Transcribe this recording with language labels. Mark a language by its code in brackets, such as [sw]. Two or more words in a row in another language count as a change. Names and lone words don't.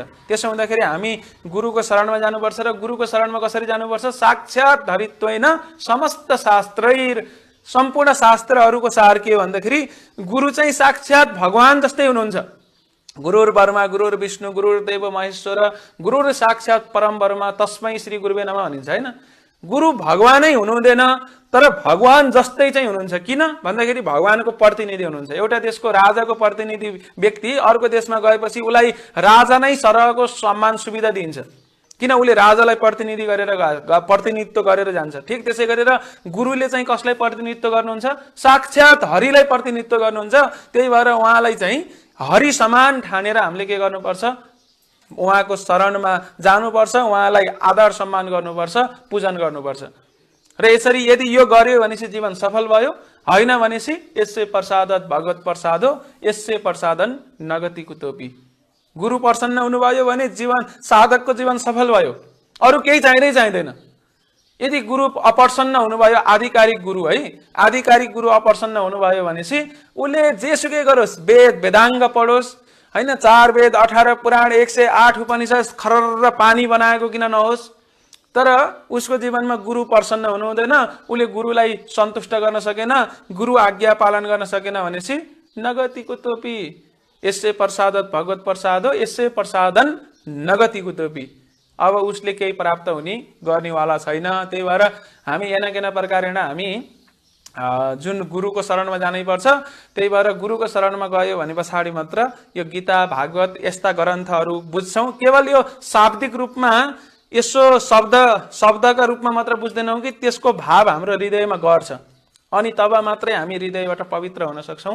[ne] त्यसो हुँदाखेरि हामी गुरुको शरणमा जानुपर्छ। र गुरुको शरणमा कसरी जानुपर्छ? [sa] साक्षात् धरित्वेन समस्त शास्त्रैर, [ne] सम्पूर्ण शास्त्रहरूको सार के हो भन्दाखेरि गुरु चाहिँ साक्षात् भगवान जस्तै हुनुहुन्छ। [sa] गुरुर ब्रह्मा गुरुर विष्णु गुरुर्देव महेश्वर गुरुर साक्षात् परम ब्रह्म तस्मै श्री गुरुवे नमः [ne] भनिन्छ हैन। गुरु भगवानै हुनुहुँदैन, तर भगवान जस्तै चाहिँ हुनुहुन्छ। किन भन्दाखेरि भगवानको प्रतिनिधि हुनुहुन्छ। एउटा देशको राजाको प्रतिनिधि व्यक्ति अर्को देशमा गएपछि उसलाई राजा नै सरहको सम्मान सुविधा दिइन्छ, किन उसले राजालाई प्रतिनिधित्व गरेर जान्छ। ठिक त्यसै गरेर गुरुले चाहिँ कसलाई प्रतिनिधित्व गर्नुहुन्छ? साक्षात् हरिलाई प्रतिनिधित्व गर्नुहुन्छ। त्यही भएर उहाँलाई चाहिँ हरि समान ठानेर हामीले के गर्नुपर्छ? उहाँको शरणमा जानुपर्छ, उहाँलाई आदर सम्मान गर्नुपर्छ, पूजन गर्नुपर्छ। र यसरी यदि यो गर्यो भनेपछि जीवन सफल भयो, होइन भनेपछि [sa] यससे प्रसादत भगवत प्रसादो यससे प्रसादन नगति कुतोपी। [ne] गुरु प्रसन्न हुनुभयो भने जीवन साधकको जीवन सफल भयो, अरू केही चाहिँदैन। यदि गुरु अप्रसन्न हुनुभयो, आधिकारिक गुरु है, आधिकारिक गुरु अप्रसन्न हुनुभयो भनेपछि उसले जेसुकै गरोस्, वेद वेदाङ्ग पढोस् हैन, 4 वेद 18 पुराण 108 उपनिषद खरर पानी बनाएको किन नहोस्, तर उसको जीवनमा गुरु प्रसन्न हुनुहुँदैन, उसले गुरुलाई सन्तुष्ट गर्न सकेन, गुरु आज्ञा पालन गर्न सकेन भनेपछि [sa] नगति कुतोपी। यससे प्रसादत भगवत प्रसादो यससे प्रसादन नगति कुतोपी। [ne] अब उसले केही प्राप्त हुने गर्नेवाला छैन। त्यही भएर हामी [sa] एनाकेना प्रकारेण [ne] हामी जुन गुरुको शरणमा जानै पर्छ। त्यही भएर गुरुको शरणमा गयो भने पछाडि मात्र यो गीता भागवत यस्ता ग्रन्थहरू बुझ्छौँ। केवल यो शाब्दिक रूपमा यसो शब्दका रूपमा मात्र बुझ्दैनौँ कि त्यसको भाव हाम्रो हृदयमा गर्छ, अनि तब मात्रै हामी हृदयबाट पवित्र हुन सक्छौँ।